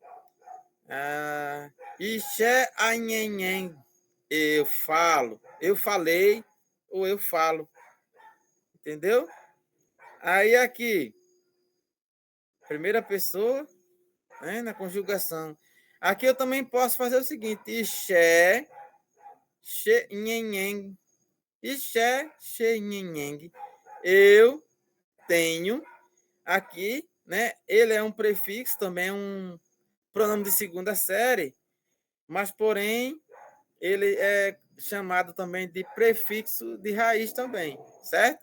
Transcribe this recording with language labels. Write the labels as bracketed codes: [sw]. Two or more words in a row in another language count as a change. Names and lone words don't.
[tpw] Ixé anhenhen. [pt] Eu falo, eu falei, ou eu falo. Entendeu? Aí aqui, primeira pessoa, né, na conjugação. Aqui eu também posso fazer o seguinte: [tpw] ixé, xe, nhenhen. Ixé, xe, nhenhen. [pt] Eu tenho aqui, né? Ele é um prefixo, também é um pronome de segunda série, mas, porém, ele é chamado também de prefixo de raiz também, certo?